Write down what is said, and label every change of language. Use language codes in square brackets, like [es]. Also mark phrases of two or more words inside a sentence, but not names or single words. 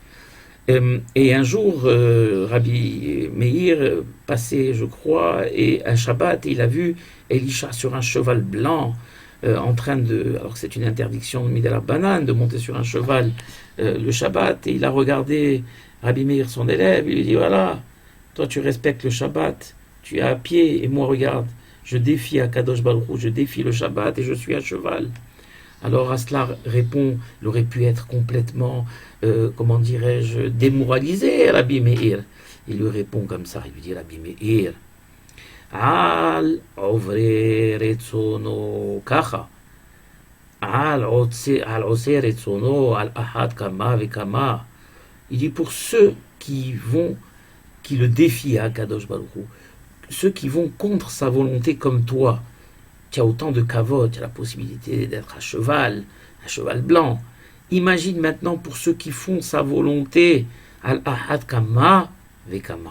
[fr] Et un jour, Rabbi Meir passait, je crois, et un Shabbat, il a vu Elisha sur un cheval blanc, en train de, alors que c'est une interdiction de [he] מדרבנן, [fr] de monter sur un cheval le Shabbat, et il a regardé Rabbi Meir, son élève, il lui dit, voilà, toi tu respectes le Shabbat, tu es à pied, et moi regarde, je défie [he] הקדוש ברוך הוא, [fr] je défie le Shabbat, et je suis à cheval. Alors Aslar répond, il aurait pu être complètement, comment dirais-je, démoralisé, Rabbi Meir. Il lui répond comme ça, il lui dit, [he] רבי מאיר, על עוברי רצונו כך, על עושי רצונו על אחת כמה וכמה. [fr] Il dit, pour ceux qui le défient à [he] קדוש ברוך הוא, [fr] ceux qui vont contre sa volonté comme toi, tu as autant de kavod, tu as la possibilité d'être à cheval, un cheval blanc. Imagine maintenant pour ceux qui font sa volonté, [he] על אחת כמה וכמה.